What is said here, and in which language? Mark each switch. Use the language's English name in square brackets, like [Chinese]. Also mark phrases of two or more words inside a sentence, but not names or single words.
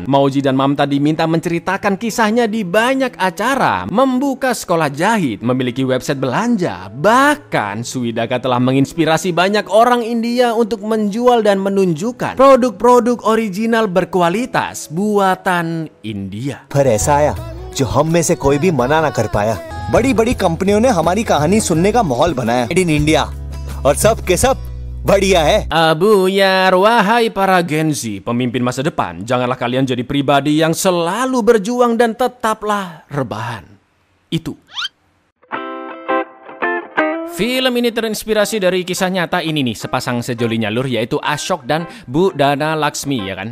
[Indonesian] Mauji dan Mamta diminta menceritakan kisahnya di banyak acara, membuka sekolah jahit, memiliki website belanja. Bahkan Swidaga telah menginspirasi banyak orang India untuk menjual dan menunjukkan produk-produk original berkualitas buatan India. [Hindi] पर ऐसा आया जो हम में से कोई भी मना ना कर पाया। बड़ी-बड़ी कंपनियों ने हमारी कहानी सुनने का माहौल बनाया। [English] Made in India [Hindi] और सब के सब बढ़िया है। [Indonesian] Abuyar, wahai para Gen Z, pemimpin masa depan, janganlah kalian jadi pribadi yang selalu berjuang dan tetaplah rebahan. Itu. Film ini terinspirasi dari kisah nyata ini nih, sepasang sejoli nyalur yaitu Ashok dan Bu Dana Laksmi, ya kan?